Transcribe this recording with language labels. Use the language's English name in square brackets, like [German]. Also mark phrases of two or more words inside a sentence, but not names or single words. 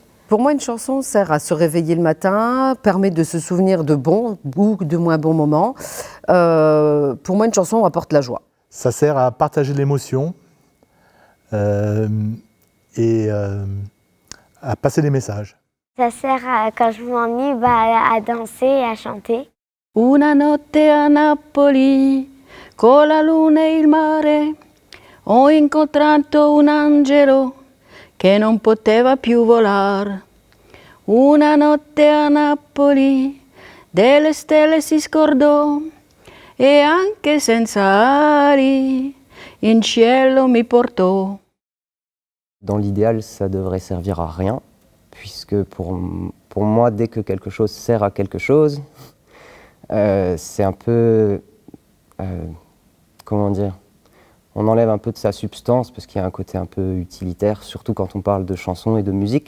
[French] Pour moi, une chanson sert à se réveiller le matin, permet de se souvenir de bons ou de moins bons moments. Pour moi, une chanson apporte la joie. Ça sert à partager l'émotion et à passer des messages. Ça sert à, quand je m'ennuie, à danser et à chanter. [Italian] Una notte a Napoli, con la luna e il mare, ho incontrato un angelo che non poteva più volar. Una notte a Napoli, delle stelle si scordò, e anche senza ali, in cielo mi portò. [French] Dans l'idéal, ça devrait servir à rien, puisque pour moi, dès que quelque chose sert à quelque chose, c'est un peu, comment dire, on enlève un peu de sa substance parce qu'il y a un côté un peu utilitaire, surtout quand on parle de chansons et de musique.